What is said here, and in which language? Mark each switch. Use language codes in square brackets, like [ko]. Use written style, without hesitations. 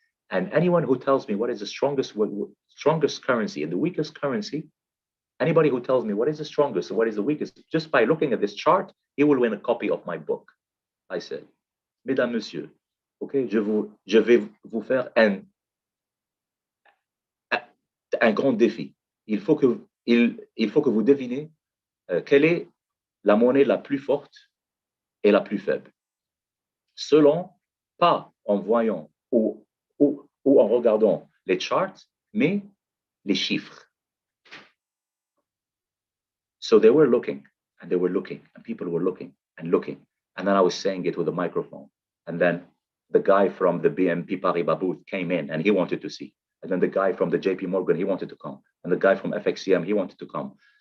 [en] And anyone who tells me what is the strongest currency and the weakest currency, anybody who tells me what is the strongest and what is the weakest, just by looking at this chart, he will win a copy of my book. I said, [fr] Mesdames, Messieurs, okay, je vais vous faire un grand défi. Il faut que vous devinez quelle est la monnaie la plus forte et la plus faible. Selon, pas en voyant ou en regardant les charts, mais les chiffres. [en] So they were looking, and people were looking. And then I was saying it with a microphone. And then the guy from the BNP Paribas booth came in, and he wanted to see. And then the guy from the JP Morgan, he wanted to come. And the guy from FXCM, he wanted to come.